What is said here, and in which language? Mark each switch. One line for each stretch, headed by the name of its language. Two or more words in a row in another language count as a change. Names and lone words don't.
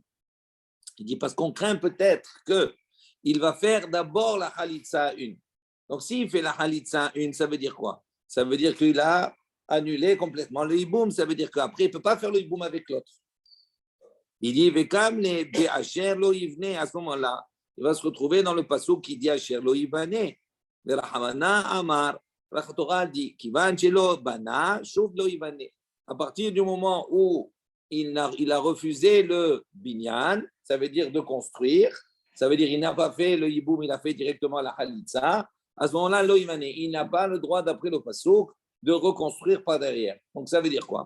French: Il dit parce qu'on craint peut-être qu'il va faire d'abord la Khalitsa 1. Donc s'il fait la Khalitsa 1, ça veut dire quoi? Ça veut dire qu'il a annulé complètement le hiboum. Ça veut dire qu'après, il ne peut pas faire le hiboum avec l'autre. Il dit
Hebrew: וקם les באשר לא יבנה.
French: À ce moment-là, il va se retrouver dans le passage qui dit
Hebrew: אשר לא יבנה.
Aramaic: ורחמנא אמר.
French: La Torah dit
Hebrew: כיון שלא בנה, שוב לא יבנה.
French: À partir du moment où il a refusé le binyan, ça veut dire de construire, ça veut dire qu'il n'a pas fait le hiboum, il a fait directement la halitza. À ce moment-là, il n'a pas le droit, d'après le pasouk, de reconstruire par derrière. Donc ça veut dire quoi?